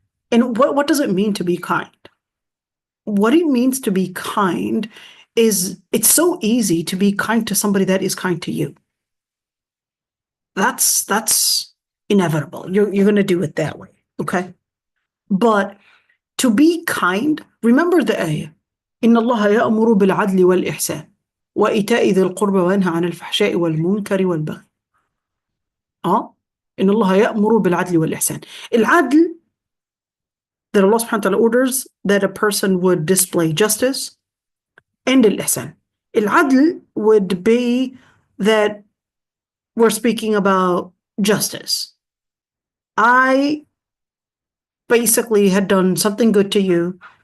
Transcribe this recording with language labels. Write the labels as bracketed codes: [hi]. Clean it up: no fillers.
[en] And what does it mean to be kind? What it means to be kind is, it's so easy to be kind to somebody that is kind to you. That's inevitable. You're going to do it that way, okay? But to be kind, remember the ayah. [ar] إن الله يأمر بالعدل والإحسان وإيتاء ذي القربى وينهى عن الفحشاء والمنكر والبغي. إن الله يأمر بالعدل والإحسان. [en] العدل, that Allah subhanahu wa ta'ala orders that a person would display justice, and al-ihsan. Al-adl would be that we're speaking about justice. I basically had done something good to you.